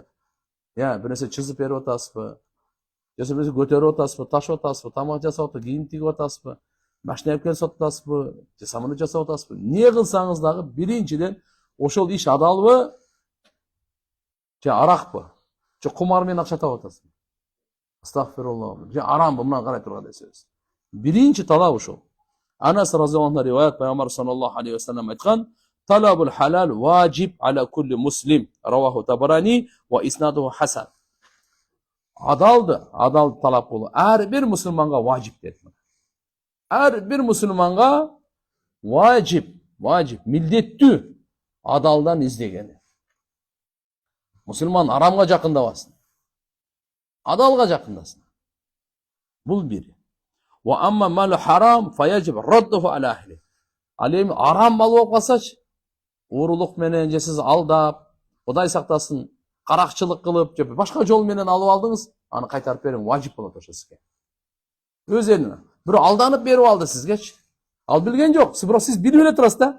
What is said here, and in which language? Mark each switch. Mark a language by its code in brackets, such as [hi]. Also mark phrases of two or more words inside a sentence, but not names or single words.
[ky] Бир нерсе чызып берип атасызбы? Же бирсе көтөрүп атасызбы, ташып атасызбы, тамак жасап атасызбы, кийим тигип атасызбы, машина алып келип сатып атасызбы, же самолет жасап атасызбы? Не кылсаңыз дагы биринчиден ошол иш адалбы? Же аракпы? Же кумар менен акча таап атасызбы? Астагфируллах. Же арамбы? Мына карай турган нерсебиз. Биринчи талап ошол. [ar] أنس رضي الله عنه رواية Пайгамбар صلى الله عليه وسلم айткан: "طلب الحلال واجب على كل مسلم", رواه الطبراني وإسناده حسن. [ky] Адал талап кылуу ар бир мусулманга ваджиб дейт. Ар бир мусулманга ваджиб, милдеттүү адалдан издегени. Мусулман арамга жакындабасын. Адалга жакындасын. Бул бири. [ar] وأما مال الحرام فيجب رده على أهله. [ky] Ал эми арам мал болуп калсачы, уурулук менен же сиз алдап, Кудай сактасын, каракчылык кылып, же башка жол менен алып алдыңыз, аны кайтарып бериң, ваджиб болот ошо сизге. Өз элине. Бирок алданып берип алды сизгечи. Ал билген жок, бирок сиз билип эле турасыз да.